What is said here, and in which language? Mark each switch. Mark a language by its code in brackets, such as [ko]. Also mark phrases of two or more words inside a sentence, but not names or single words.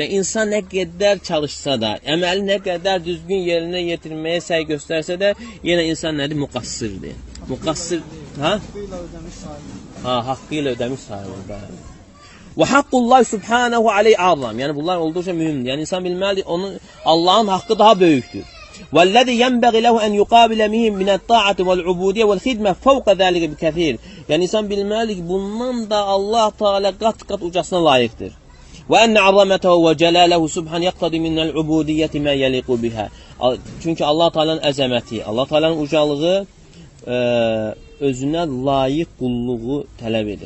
[az] İnsan nə qədər çalışsa da, əməli nə qədər düzgün yerinə yetirməyə səy göstərsə də, yenə insan nədir? Müqassirdir. Müqassir, haqqı ilə ödəmiş sayılır. Və [ar] حق الله سبحانه عليه أعظم. [az] Yəni, bunlar olduqca mühümdür. Yəni, insan bilməlidir, Allahın haqqı daha böyükdür. [ar] وَالَّذِي يَنْبَغِ لَهُ أَنْ يُقَابِلَ مِنَ الطَّاعَةِ وَالْعُبُودِيَّةِ وَالْخِدْمَةِ فَوْقَ ذَلِكَ بِكَثِيرٍ. [az] Yəni, insan bilməlidir ki, bundan da Allah Teala qat-qat ucasına layiqdir. [ar] و إن عظمته وجلاله سبحانه يقتضي من العبودية ما يليق بها. [az] Çünki Allah Taala'nın əzəməti, Allah Taala'nın ucalığı özünə layiq qulluğu tələb edir.